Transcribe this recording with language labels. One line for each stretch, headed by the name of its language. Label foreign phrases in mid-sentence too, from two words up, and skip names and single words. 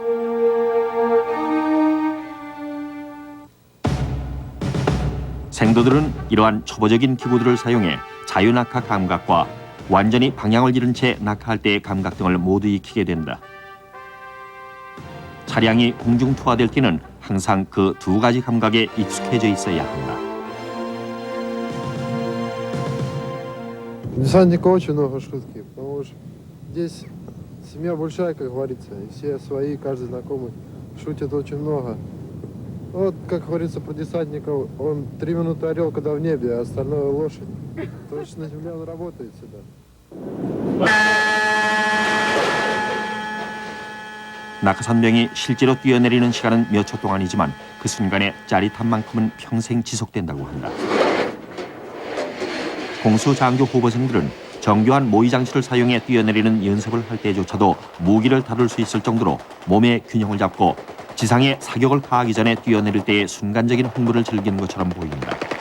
Korean: 생도들은 이러한 초보적인 기구들을 사용해 자유낙하 감각과 완전히 방향을 잃은 채 낙하할 때의 감각 등을 모두 익히게 된다. 차량이 공중 투하될 때는 항상 그 2가지 감각에 익숙해져 있어야 한다.
Russian: Десантника очень много шутки, потому что здесь семья большая, как говорится, и все свои, каждый знакомый шутит очень много. Вот, как говорится про десантников, он 3 минуты орел, когда в небе, а остальное лошадь. То, что на земле он работает всегда.
Korean: 낙하산병이 실제로 뛰어내리는 시간은 몇 초 동안이지만 그 순간의 짜릿함만큼은 평생 지속된다고 한다. 공수장교 후보생들은 정교한 모의 장치를 사용해 뛰어내리는 연습을 할 때조차도 무기를 다룰 수 있을 정도로 몸의 균형을 잡고 지상의 사격을 가하기 전에 뛰어내릴 때의 순간적인 흥분을 즐기는 것처럼 보인다.